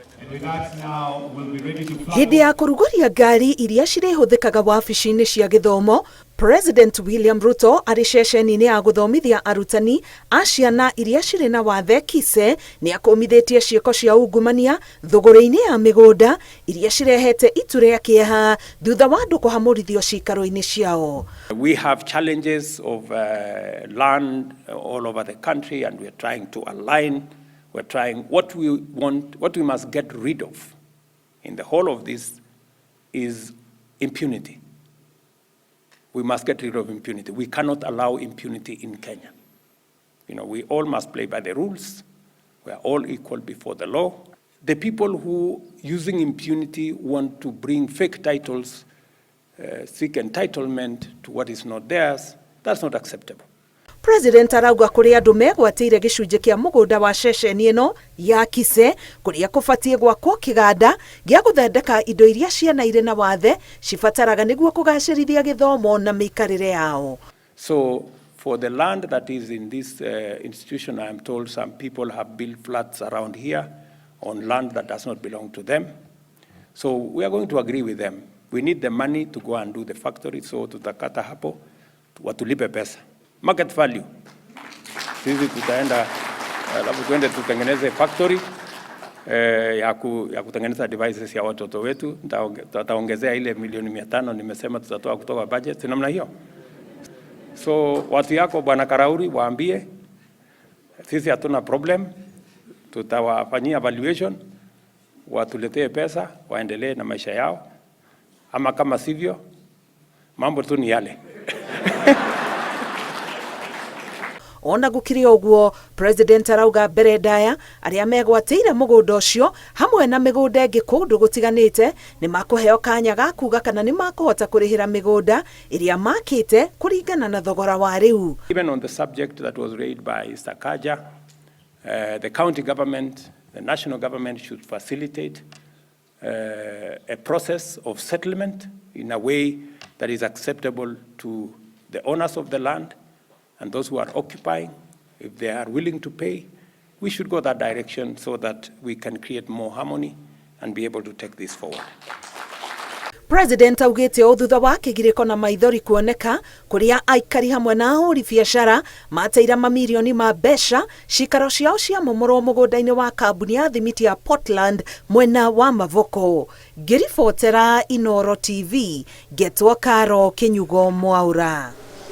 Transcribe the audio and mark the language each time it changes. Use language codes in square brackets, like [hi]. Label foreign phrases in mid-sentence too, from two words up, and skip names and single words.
[ki] Hĩndĩ ya kũrugũria ngari iria cirĩhũthĩkaga wabici-inĩ cia gĩthomo, President William Ruto arĩ ceceni-inĩ ya gũthomithia arutani a ciana iria cirĩ na wathe KISE nĩ akũmithĩtie ciĩko cia ungumania thũgũrĩ-inĩ ya mĩgũnda iria cirehete itu rĩa kĩeha thutha wa andũ kũhamũrithio cikaro-inĩ ciao. [en] We have challenges of land all over the country, and we're trying to align. We're trying what we must get rid of in the whole of this is impunity. We must get rid of impunity. We cannot allow impunity in Kenya. You know, we all must play by the rules. We are all equal before the law. The people who, using impunity, want to bring fake titles, seek entitlement to what is not theirs, that's not acceptable. President arauga kũrĩ andũ megwatĩire gĩcunjĩ kĩa mũgũnda wa ceceni ĩno ya KISE kũrĩa kũbatiĩ gwakwo kĩganda gĩa gũthondeka indo iria ciana irĩ na wathe cibataraga nĩguo kũgacĩrithia gĩthomo na mĩikarĩre yao. So for the land that is in this institution, I am told some people have built flats around here on land that does not belong to them. So we are going to agree with them. We need the money to go and do the factory, so [sw] tutakata hapo watulipe pesa. [en] Market value. [sw] Sisi tutaenda labda tuende tutengeneze factory ya kutengeneza devices ya watoto wetu. Tutaongezea ile milioni 500 nimesema tutatoa kutoka budget namna hiyo. So watu yako Bwana Karauri waambie sisi hatuna problem, tutawafanyia evaluation, watuletee pesa waendelee na maisha yao, ama kama sivyo mambo tu ni yale. [ki] Ona gũkĩrĩ ũguo, President arauga mbere ndaya arĩa megwatĩire mũgũnda ũcio hamwe na mĩgũnda ĩngĩ kũndũ gũtiganĩte nĩ makũheo kanya ga kuga kana nĩ makũhota kũrĩhĩra mĩgũnda ĩrĩa makĩte kũringana na thogora wa rĩu. [en] Even on the subject that was raised by Sakaja, the county government, the national government should facilitate a process of settlement in a way that is acceptable to the owners of the land and those who are occupying. If they are willing to pay, we should go that direction so that we can create more harmony and be able to take this forward. [ki] President augĩte o thutha wa kĩgirĩko na maithori kuoneka kũrĩa aikari hamwe na ahũri biacara mateira mamirioni ma mbeca cikaro ciao cia momorwo mũgũnda-inĩ wa kambuni ya thimiti ya Portland mwena wa Mavoko. Ngĩribotera Inooro TV, Getwo Karo Kĩnyugo Mwaura.